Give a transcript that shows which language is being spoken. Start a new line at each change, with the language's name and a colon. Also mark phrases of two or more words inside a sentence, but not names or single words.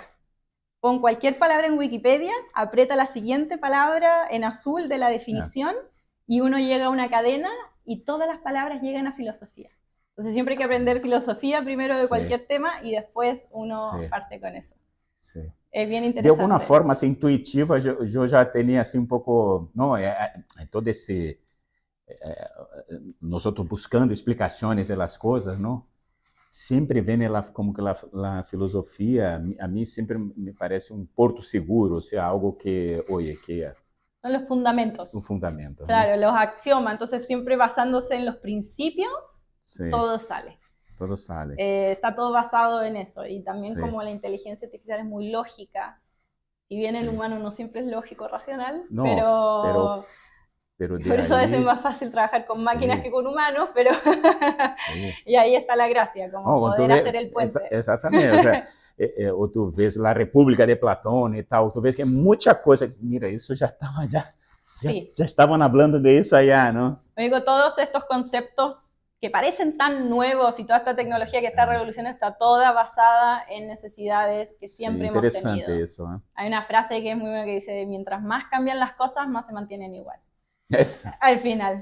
Spanish: Pon cualquier palabra en Wikipedia, aprieta la siguiente palabra en azul de la definición, y uno llega a una cadena y todas las palabras llegan a filosofía. Entonces siempre hay que aprender filosofía primero de Sí. cualquier tema y después uno Sí. parte con eso. Sí. Es bien
Portuguese: De alguma
Spanish: interesante.
Portuguese: forma assim, intuitiva, eu já tinha assim um pouco, não, todo esse nós outros buscando explicações das coisas, não? Sempre vem ela como que a filosofia a mim sempre me parece um porto seguro, ou seja, algo que, oye, que é
Spanish: Son los fundamentos.
Portuguese: um fundamento,
Spanish: Claro, ¿no? los axiomas. Entonces siempre basándose en los principios, Sí, todo sale. todo sale. Está todo basado en eso. Y también Sí. como la inteligencia artificial es muy lógica, si bien el Sí. humano no siempre es lógico, racional, No, pero de por eso a veces es ahí, más fácil trabajar con máquinas sí, que con humanos, pero sí. y ahí está la gracia, como Oh, poder hacer el puente.
Portuguese: exatamente,
Spanish: o sea,
Portuguese: ou tu vês La República de Platón e tal, tu vês que é muita coisa, mira, isso já estava,
Spanish: Sí.
Portuguese: já estavam falando de isso allá, ¿no?
Spanish: Me digo, todos estos conceptos que parecen tan nuevos y toda esta tecnología que está revolucionando está toda basada en necesidades que siempre hemos tenido. Interesante eso, ¿eh? Hay una frase que es muy buena que dice, mientras más cambian las cosas, más se mantienen igual. Eso. Al final.